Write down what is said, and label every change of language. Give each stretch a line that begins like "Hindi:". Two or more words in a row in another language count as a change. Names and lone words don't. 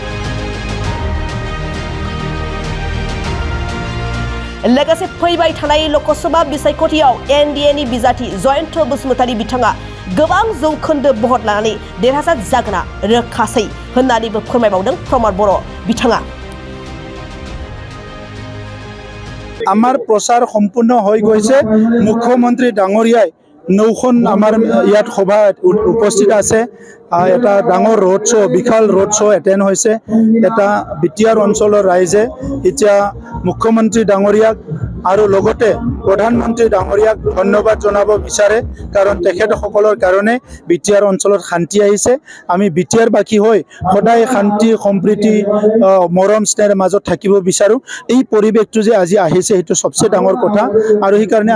Bodo: लोगोसे फैबाय थानाय लोकसभा बिसायख'थियाव एनडिएनि बिजाथि जयन्त बसुमतारी बिथाङा गोबां जौखोन्दो भट लानानै देरहासार जागोना रोखासै होननानैबो फोरमायबावदों प्रमद बर' बिथाङा
Assamese: আমাৰ প্ৰচাৰ সম্পূৰ্ণ হৈ গৈছে মুখ্যমন্ত্ৰী ডাঙৰীয়াই নৌখন আমাৰ ইয়াত সভা উপস্থিত আছে এটা ডাঙৰ ৰোড শ্ব' বিশাল
English: road show'
Assamese: এটেণ্ড হৈছে এটা বিটিআৰ অঞ্চলৰ ৰাইজে এতিয়া মুখ্যমন্ত্ৰী ডাঙৰীয়াক আৰু লগতে প্ৰধানমন্ত্ৰী ডাঙৰীয়াক ধন্যবাদ জনাব বিচাৰে কাৰণ তেখেতসকলৰ কাৰণে বিটিআৰ অঞ্চলত শান্তি আহিছে আমি বিটিআৰ বাকী হৈ সদায় শান্তি সম্প্ৰীতি মৰম স্নেহৰ মাজত থাকিব বিচাৰোঁ এই পৰিৱেশটো যে আজি আহিছে সেইটো সবচে ডাঙৰ কথা আৰু সেইকাৰণে